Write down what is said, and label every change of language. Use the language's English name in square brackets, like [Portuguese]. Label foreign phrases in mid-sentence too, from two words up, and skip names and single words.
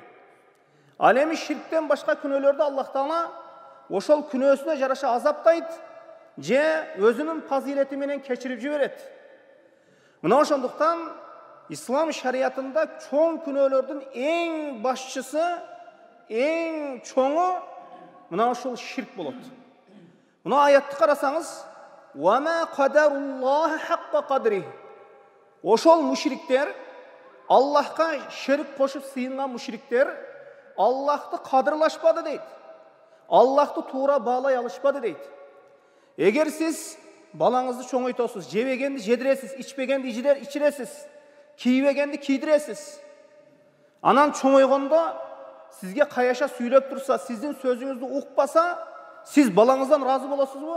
[Kyrgyz] Ал эми ширктен башка күнөөлөрдү Аллах Таала ошол күнөөсүнө жараша азаптайт же өзүнүн фазилети менен кечирип жиберет. Мына ошондуктан ислам шариятында чоң күнөөлөрдүн эң башчысы, эң чоңу мына ошол ширк болот. Мына аятты карасаңыз, [Arabic] "وما قدروا الله حق قدره." [Kyrgyz] Ошол мушриктер, Аллахка шерик кошуп сыйынган мушриктер, Аллахты кадырлашпады дейт. Аллахты туура баалай алышпады дейт. Эгер сиз балаңызды чоңойтосуз, жебегенди жедиресиз, ичпегенди ичиресиз, кийбегенди кийдиресиз, анан чоңойгондо сизге каяша сүйлөп турса, сиздин сөзүңүздү укпаса, сиз балаңыздан разы болосузбу?